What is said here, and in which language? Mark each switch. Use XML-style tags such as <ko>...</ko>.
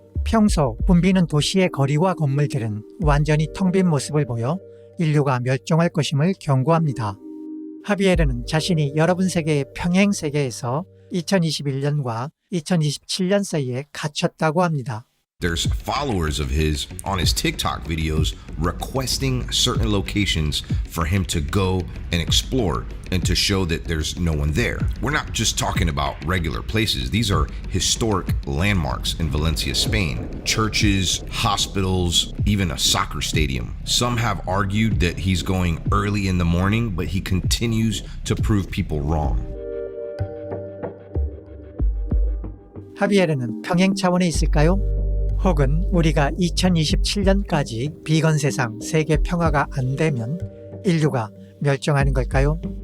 <ko>평소 붐비는 도시의 거리와 건물들은 완전히 텅 빈 모습을 보여 인류가 멸종할 것임을 경고합니다. 하비에르는 자신이 여러분 세계의 평행 세계에서 2021년과 2027년 사이에 갇혔다고 합니다.</ko> <en>There's followers of his on his TikTok videos requesting certain locations for him to go and explore and to show that there's no one there. We're not just talking about regular places. These are historic landmarks in Valencia, Spain. Churches, hospitals, even a soccer stadium. Some have argued that he's going early in the morning, but he continues to prove people wrong.</en> <ko>하비에르는 평행 차원에 있을까요? 혹은 우리가 2027년까지 비건 세상 세계 평화가 안 되면 인류가 멸종하는 걸까요?</ko>